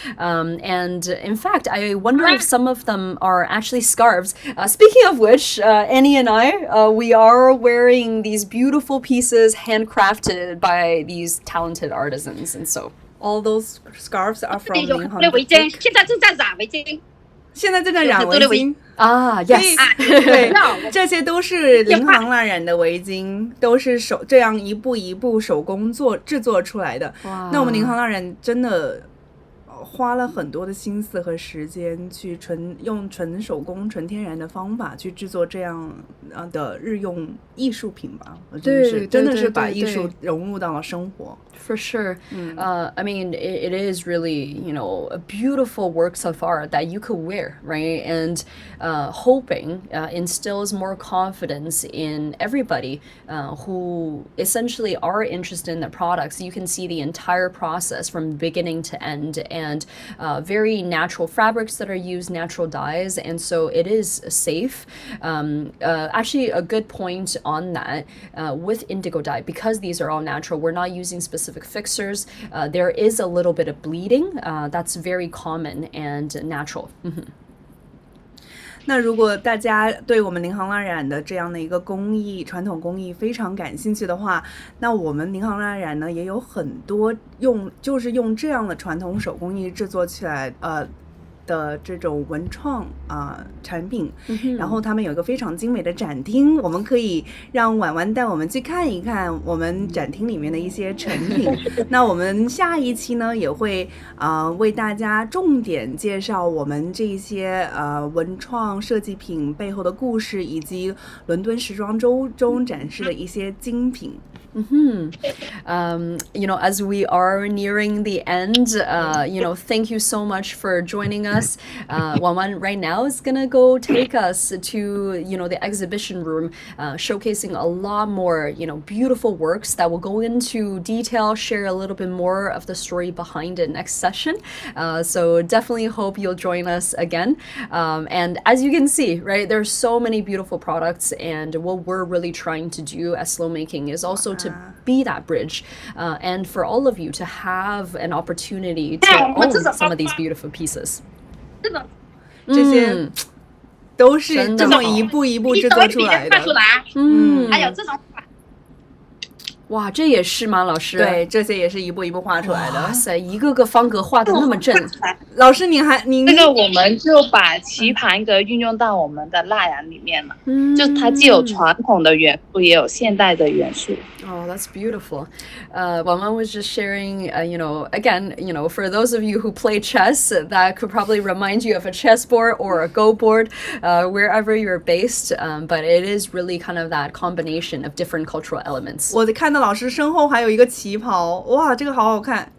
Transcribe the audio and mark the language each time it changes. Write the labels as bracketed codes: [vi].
[en] And in fact, I wonder if some of them are actually scarves. Speaking of which, Annie and I, we are wearing these beautiful pieces handcrafted by these talented artisans. And so all those scarves are from Ninghang [zh] Batik. 围巾，现在正在染围巾。现在正在染围巾啊 ，yes，对，这些都是宁航蜡染的围巾，都是这样一步一步手工制作出来的。那我们宁航蜡染真的花了很多的心思和时间去用纯手工、纯天然的方法去制作这样的日用艺术品吧。对，真的是把艺术融入到了生活。 [en] For sure. I mean, it is really, a beautiful work so far that you could wear, right? And hoping instills more confidence in everybody who essentially are interested in the products. You can see the entire process from beginning to end. And and very natural fabrics that are used, natural dyes, and so it is safe. Actually, a good point on that with indigo dye, because these are all natural, we're not using specific fixers. There is a little bit of bleeding. That's very common and natural. [zh] 那如果大家对我们宁航蜡染的这样的一个工艺，传统工艺非常感兴趣的话，那我们宁航蜡染呢也有很多就是用这样的传统手工艺制作起来的这种文创产品，然后他们有一个非常精美的展厅，我们可以让婉婉带我们去看一看我们展厅里面的一些成品。那我们下一期呢也会为大家重点介绍我们这些文创设计品背后的故事，以及伦敦时装周中展示的一些精品。 [en] You know, as we are nearing the end, you know, thank you so much for joining us. Wan right now is gonna go take us to, you know, the exhibition room, showcasing a lot more, you know, beautiful works that will go into detail, share a little bit more of the story behind it next session. So definitely hope you'll join us again. And as you can see, right, there's so many beautiful products, and what we're really trying to do at Slow Making is also to be that bridge, and for all of you to have an opportunity to own some of these beautiful pieces. [zh] 这些都是这么一步一步制作出来的。还有这种哇，这也是吗，老师？对，这些也是一步一步画出来的。哇塞，一个个方格画的那么正。老师，您这个我们就把棋盘格运用到我们的蜡染里面了，就它既有传统的元素，也有现代的元素。 [en] Oh, that's beautiful. Waman was just sharing, you know, again, you know, for those of you who play chess, that could probably remind you of a chessboard or a Go board, wherever you're based. But it is really kind of that combination of different cultural elements. [zh] 我看到老师身后还有一个旗袍，哇，这个好好看。